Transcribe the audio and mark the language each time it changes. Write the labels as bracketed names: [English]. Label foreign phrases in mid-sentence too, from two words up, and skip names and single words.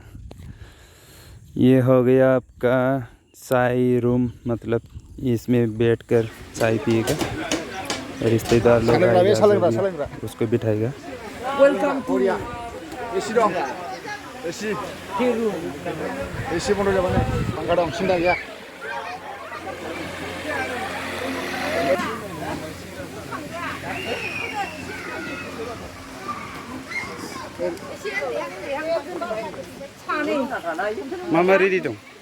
[Hindi] ये हो गया आपका चाय रूम, मतलब इसमें बैठकर चाय पिएगा, रिश्तेदार लोग आएगा उसको बिठाएगा। [English] Welcome to AC room. [Bodo] एसी बंद जाबानो पंखा दं, सिन्था गैया। मामा रेडी दं?